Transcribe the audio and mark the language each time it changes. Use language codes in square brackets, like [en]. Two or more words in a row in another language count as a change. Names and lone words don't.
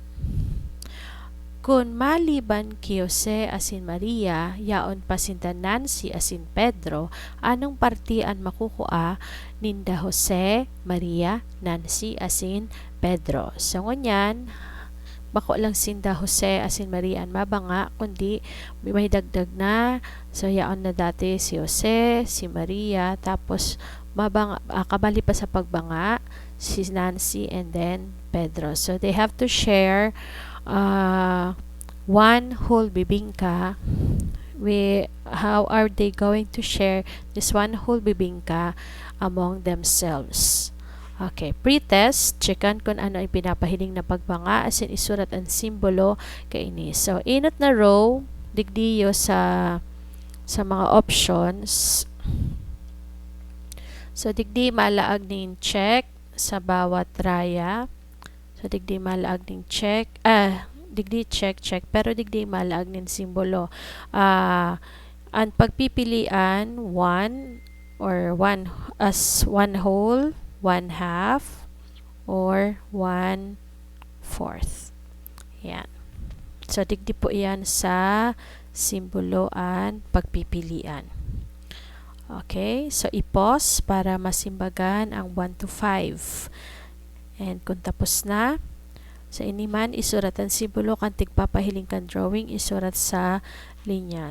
[bik] Kung maliban kay Jose asin Maria, yaon pa sinda Nancy asin Pedro, anong parte ang makukuha ninda Jose, Maria, Nancy asin Pedro? So ngunyan, bako lang sinda Jose asin Maria ang mabanga, kundi may dagdag na. So yaon na dati si Jose, si Maria, tapos mabanga, kabali pa sa pagbanga si Nancy [en] and then [bik] Pedro. [en] So they have to share one whole bibingka. How are they going to share this one whole bibingka among themselves? [bik] Okay, pretest, checkan kung ano ay pinapahiling na pagbanga, asin isurat ang simbolo kaini. So inot na row, digdiyo sa mga options. So digdi malaag ning check sa bawat raya. So digdi malaag ning check, digdi check, pero digdi malaag ning simbolo. Ang pagpipilian, [en] one or one as one whole, 1/2 or 1/4. [bik] Yan. So digdi po yan sa simboloan pagpipilian. Okay, so i-pause para masimbagan ang 1 to 5. And kung tapos na, sa iniman, isurat ang simbolo kang tigpapahiling kang drawing, isurat sa linya.